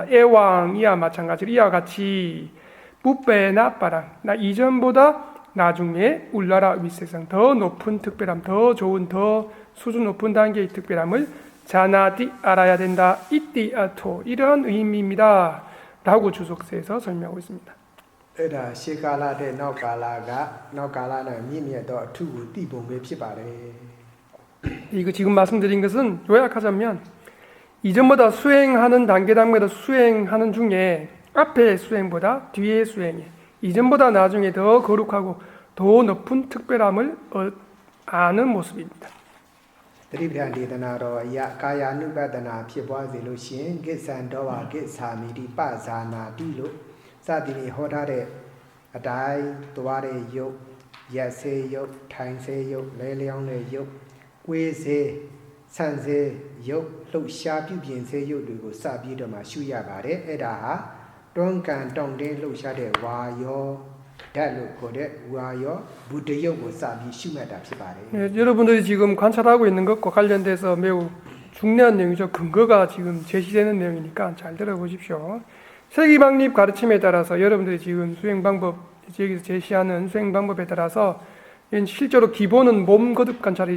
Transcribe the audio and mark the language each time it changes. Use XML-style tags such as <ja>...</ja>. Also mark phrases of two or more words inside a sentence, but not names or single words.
<ko>애왕 이와 마찬가지로 이와 같이</ko> <pi>pubbena paraṃ na</pi> <ko>이전보다 나중에</ko> <pi>uḷāraṃ visesaṃ</pi> <ko>더 높은 특별함, 더 좋은, 더 수준 높은 단계의 특별함을 자나디 알아야 된다.</ko> <pi>iti attho</pi> <ko>이러한 의미입니다. 라고 주석서에서 설명하고 있습니다.</ko> <my>အဲ့ဒါရှေးကာလတဲ့နောက်ကာလကနောက်ကာလနဲ့မြင့်မြတ်တော့အထုကိုတည်ပုံပဲဖြစ်ပါတယ်</my> <ko>이거 지금 말씀드린 것은 요약하자면 이전보다 수행하는 단계마다 수행하는 중에 앞의 수행보다 뒤의 수행이 이전보다 나중에 더 거룩하고 더 높은 특별함을 아는 모습입니다.</ko> <my>တတိပဌာန်ဒေသနာတော်အယကာယ ानु ပဒနာဖြစ်ပွားစေလို့ရှိရင်</my> <pi>ကိစ္ဆံတော်ဝါကိစ္ဆာမိတိပဇာနာတိ</pi> <my>လို့စသည်ဖြင့်ဟောထားတဲ့အတိုင်းသွားတဲ့ယုတ်ရက်စေယုတ်ထိုင်စေယုတ်လဲလျောင်းတဲ့ယုတ်ကွေးစေဆန့်စေယုတ်လှုပ်ရှားပြုပြင်စေယုတ်တွေကိုစပြီးတော့မှရှုရပါတယ်အဲ့ဒါဟာတွန်းကန်တောင့်တင်းလှုပ်ရှားတဲ့ဝါယောဓာတ်လို့ခေါ်တဲ့ဝါယောဘုဒ္ဓယုတ်ကိုစပြီးရှုမှတ်တာဖြစ်ပါတယ်</my> <ko>네, 여러분들이 지금 관찰하고 있는 것과 관련돼서 매우 중요한 내용이죠. 근거가 지금 제시되는 내용이니까 잘 들어보십시오. 세기방립 가르침에 따라서 여러분들이 지금 수행 방법 여기서 제시하는 수행 방법에 따라서 실제로 기본은 몸 거듭 관찰이죠.</ko>